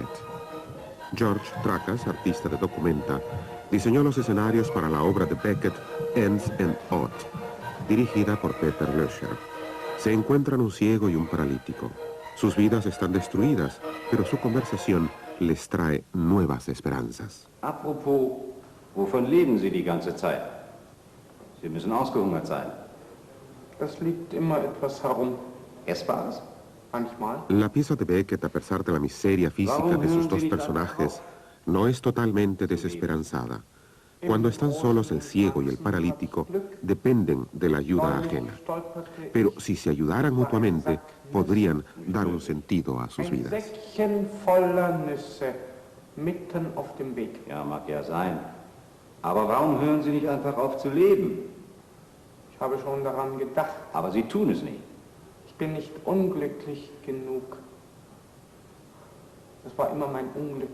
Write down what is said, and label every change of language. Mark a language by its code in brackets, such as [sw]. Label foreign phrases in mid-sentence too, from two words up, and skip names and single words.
[es] George Tracas, artista de Documenta, diseñó los escenarios para la obra de Beckett, Ends and Odd, dirigida por Peter Löscher. Se encuentran un ciego y un paralítico. Sus vidas están destruidas, pero su conversación les trae nuevas esperanzas. [de] Apropos, wovon leben Sie die ganze Zeit? Sie müssen ausgehungert sein. Es liegt immer etwas herum. Essbares? Manchmal. [es] La pieza de Beckett, a pesar de la miseria física de sus dos personajes, no es totalmente desesperanzada. Cuando están solos el ciego y el paralítico, dependen de la ayuda ajena. Pero si se ayudaran mutuamente, podrían dar un sentido a sus vidas. [de] Säckchen voller Nüsse, mitten auf dem Weg. Ja, mag ja sein. Aber warum hören Sie nicht einfach auf zu leben? Ich habe schon daran gedacht. Aber Sie tun es nicht. Ich bin nicht unglücklich genug. Das war immer mein Unglück.